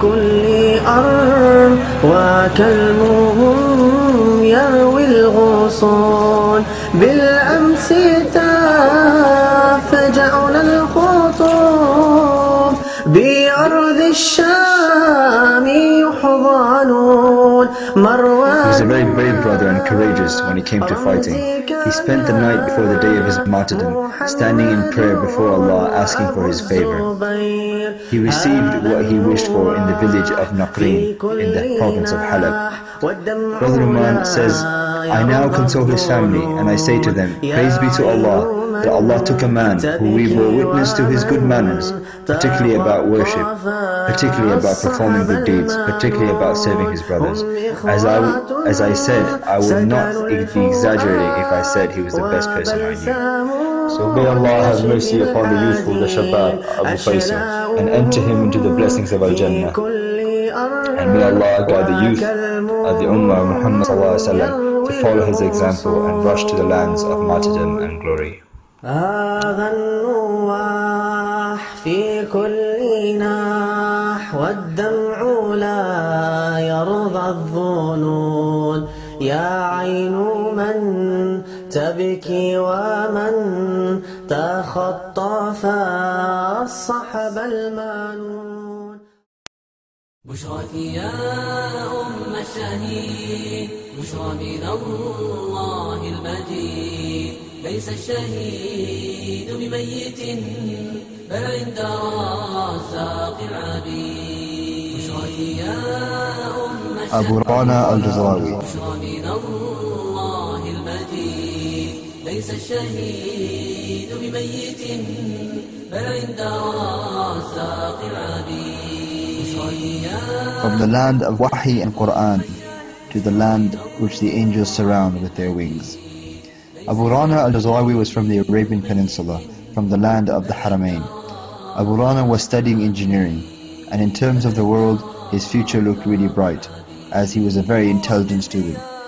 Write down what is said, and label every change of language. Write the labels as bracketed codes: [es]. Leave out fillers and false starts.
[ar] كل أرض وكلمهم يروي الغصون، بالأمس فجعنا الخطوب بأرض الشام يحضنون. [en] He was a very brave brother and courageous when it came to fighting. He spent the night before the day of his martyrdom, standing in prayer before Allah, asking for his favor. He received what he wished for in the village of Naqrin, in the province of Halab. Brother Uman says, I now console his family, and I say to them, praise be to Allah, that Allah took a man who we bore witness to his good manners, particularly about worship, particularly about performing good deeds, particularly about serving his brothers. As I said, I would not be exaggerating if I said he was the best person I knew. So may Allah have mercy upon the youthful, the Shabab, Abu Faisal, and enter him into the blessings of Al-Jannah. And may Allah guide the youth of the Ummah of Muhammad to follow his example and rush to the lands of martyrdom and glory. [ar] هذا النواح في كل ناح، والدمع لا يرضى الظنون. يا عين من تبكي ومن تخطف الصحب المنون. بشراك يا أم الشهيد، بشرى من الله المجيد. ليس الشهيد بميت بل عند رزاق العبيد. بشراك يا أم أبو رانا الجزراوي. بشرى من الله المجيد. ليس الشهيد بميت بل عند رزاق العبيد. [en] From the land of Wahi and Quran to the land which the angels surround with their wings. Abu Rana al-Jazrawi was from the Arabian Peninsula, from the land of the Haramain. Abu Rana was studying engineering, and in terms of the world, his future looked really bright, as he was a very intelligent student.